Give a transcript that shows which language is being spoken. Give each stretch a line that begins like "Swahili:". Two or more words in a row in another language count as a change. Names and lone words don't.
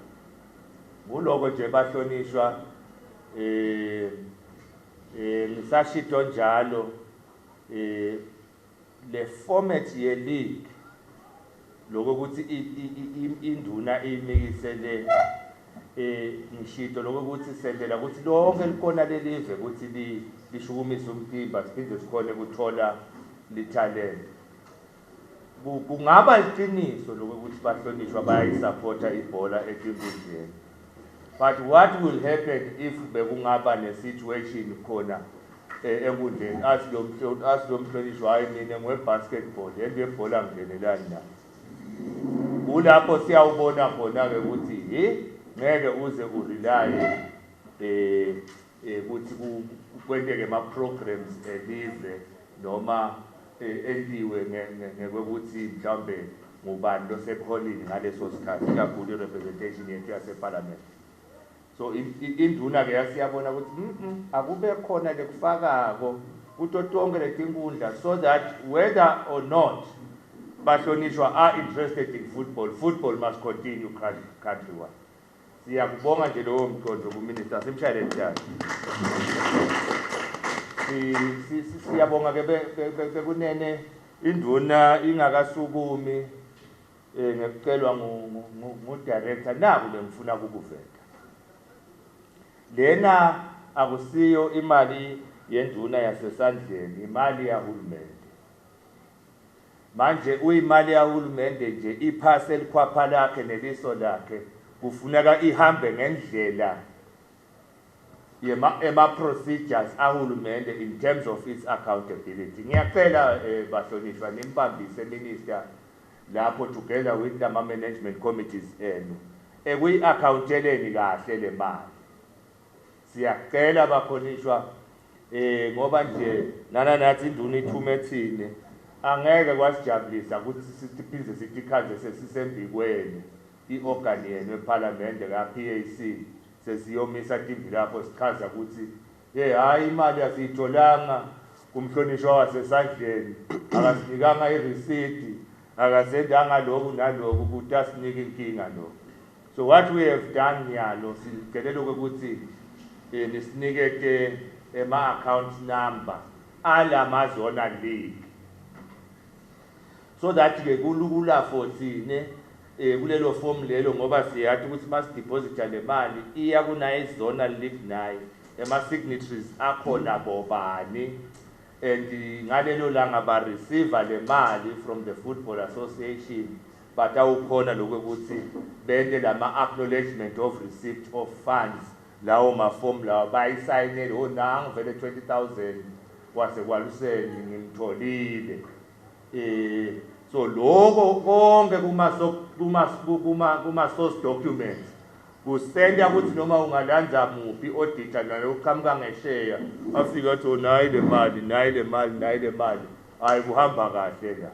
Swati: Nguloko nje bahlonishwa ngisashito njalo le format ye league lokho ukuthi induna imikisele ngishito lokho ukuthi sendela ukuthi lonke likhona lelive ukuthi lishukumisa umtimba siphinde sikhone ukuthola litalent. Kungaba iqiniso lokuthi bahlonishwa bayayisupporta ibhola etinkundleni,
English: but what will happen
Swati: if bekungaba ne-situation khona enkundleni asilomhlonishwa hayi mina ngwe-basketball yento yebhola ngingenelani nayo kulapho siyawubona khona-ke ukuthi ngeke uze urelaye ukuthi kwenteke ama-programs elive noma endiwe ngekuthi mhlambe ngubani losepholini ngaleso sikhathi kakhulu i-representation yethu yaseparliament. So induna ke yasiyabona ukuthi akube khona lekufakako kuto tonke letinkundla
English: so that whether or not
Swati: bahlonishwa
English: are interested in football must continue countrywide.
Swati: Siyakubonga nje lowo mqondo kuminister simshayele njalo. Siyabonga ke bekunene induna ingakasukumi ngekucelwa ngu-director naku bengifuna ukuveta. Lena akusiyo imali yenduna yasesandleni, imali yahulumende. Manje uyimali yahulumende nje iphase elikhwapha lakhe neliso lakhe kufuneka ihambe ngendlela ema-procedures ahulumende
English: in terms of its accountability.
Swati: Ngiyacela bahlonishwa nimbambise minister lapho
English: together with the management committees
Swati: enu ekuyi-accounteleni kahle le mali. Siyacela bakhonishwa ngoba nje nathi induna ithumethile angeke kwasijabulisa ukuthi siphinde sitikhaze sesisembikweni i-organ yenu eParliament ka-PAC sesiyomisa timbi lapho sichaza ukuthi hayi imali asiyitholanga kumhlonishwa wasesandleni akasinikanga irisidi akasendanga lokhu nalokhu ukuthi asinike inkinga lokho.
English: So what we have done
Swati: nyalo sicelela ukuthi nisinike ema-account number alamazona league
English: so that
Swati: ke kulula
English: for thine
Swati: kulelo form lelo ngoba siyathi ukuthi masideposita le mali iya kunayo izona league nayo ema-signatories akhona bobani and ngalelo langa ba-receive le mali
English: from the Football Association
Swati: but awukhona lokuthi bende lama-
English: acknowledgement of receipt of funds
Swati: lawo maform lawo bayisayinele nangu vele 20,000 wase kwaluseni ngimtholile. So lokho konke kuma-
English: source documents
Swati: kusenda ukuthi noma ungalanza muphi auditor nalo uqhamuka ngesheya afika athi nayi le mali hayi kuhamba kahle la.